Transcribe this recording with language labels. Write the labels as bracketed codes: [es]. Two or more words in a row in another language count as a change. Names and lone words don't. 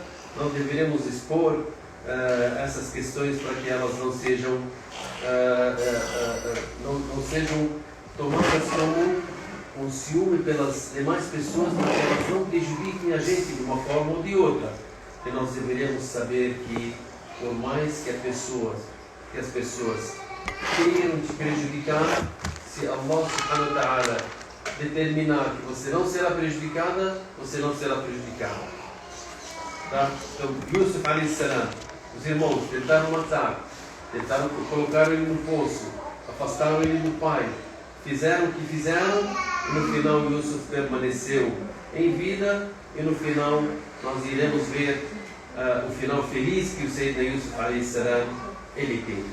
[pt] Não deveremos expor essas questões para que elas não sejam tomadas como um ciúme pelas demais pessoas, para que elas não prejudiquem a gente de uma forma ou de outra. Que nós deveremos saber que, por mais que as pessoas queiram te prejudicar, se Allah [ar] سبحانه وتعالى [pt] determinar que você não será prejudicada, você não será prejudicado. Tá? Então, [ar] يوسف عليه السلام, [pt] os irmãos tentaram matar, tentaram colocar ele no poço, afastaram ele do pai, fizeram o que fizeram, e no final Yusuf permaneceu em vida, e no final nós iremos ver o final feliz que o Sayyidina Yusuf [ar] عليه السلام [pt] ele teve.